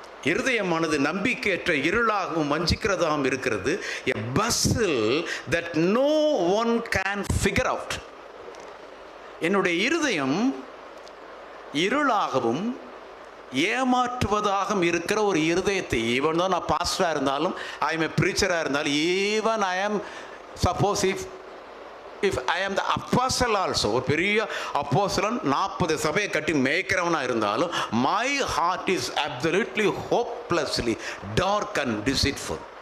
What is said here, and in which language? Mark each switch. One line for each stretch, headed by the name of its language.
Tamil: இருதயமானது நம்பிக்கையற்ற இருளாகவும் வஞ்சிக்கிறதாகவும் இருக்கிறது.
English: a bustle that no one can figure out.
Tamil: என்னுடைய இருதயம் இருளாகவும் ஏமாற்றுவதாகவும் இருக்கிற ஒரு இருதயத்தை, ஈவன் தான் நான் பாஸ்டராக இருந்தாலும், ஐ எம் எ ப்ரீச்சராக இருந்தாலும், even I am suppose
English: if I am the apostle also,
Tamil: ஒரு பெரிய அப்போஸ்தலன் 40 சபையை கட்டி மேய்க்கிறவனாக இருந்தாலும்,
English: my heart is absolutely hopelessly dark and deceitful.